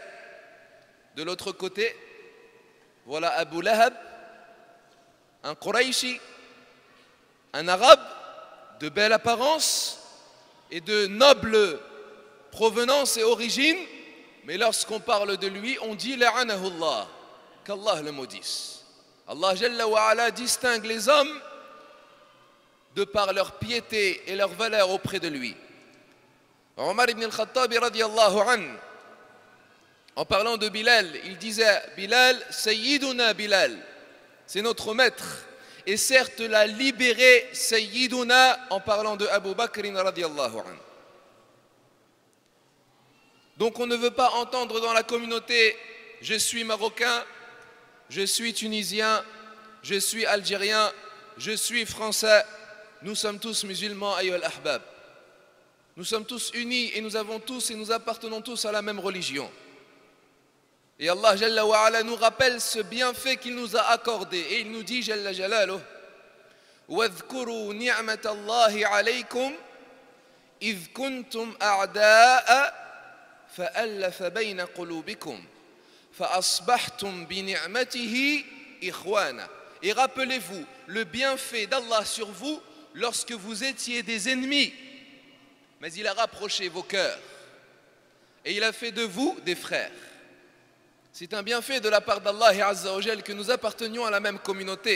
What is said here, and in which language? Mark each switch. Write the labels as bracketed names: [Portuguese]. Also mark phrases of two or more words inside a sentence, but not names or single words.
[French] De l'autre côté, voilà Abu Lahab, un Qurayshi, un arabe de belle apparence et de noble provenance et origine, mais lorsqu'on parle de lui, on dit la'anahullah, qu'Allah le maudisse. [Arabic] الله جل وعلا [French] distingue les hommes de par leur piété et leur valeur auprès de lui. Omar ibn al-Khattab [Arabic] رضي الله عن, [French] en parlant de Bilal, il disait Bilal, Sayyiduna Bilal, c'est notre maître. Et certes l'a libéré Sayyiduna en parlant de Abu Bakr [Arabic] رضي الله عن. [French] Donc on ne veut pas entendre dans la communauté je suis marocain, je suis tunisien, je suis algérien, je suis français. Nous sommes tous musulmans, [Arabic] أيها الأحباب. [French] Nous sommes tous unis et nous avons tous et nous appartenons tous à la même religion. Et [Arabic] الله جل وعلا [French] nous rappelle ce bienfait qu'il nous a accordé. Et il nous dit [Arabic] جل جلاله وَاذْكُرُوا نِعْمَةَ اللَّهِ عَلَيْكُمْ إِذْ كُنْتُمْ أَعْدَاءَ فَأَلَّفَ بَيْنَ قُلُوبِكُمْ فَأَصْبَحْتُمْ بِنِعْمَتِهِ إِخْوَانًا. [French] Et rappelez-vous le bienfait d'Allah sur vous lorsque vous étiez des ennemis. Mais il a rapproché vos cœurs. Et il a fait de vous des frères. C'est un bienfait de la part d' [Arabic] الله عز وجل [French] que nous appartenions à la même communauté.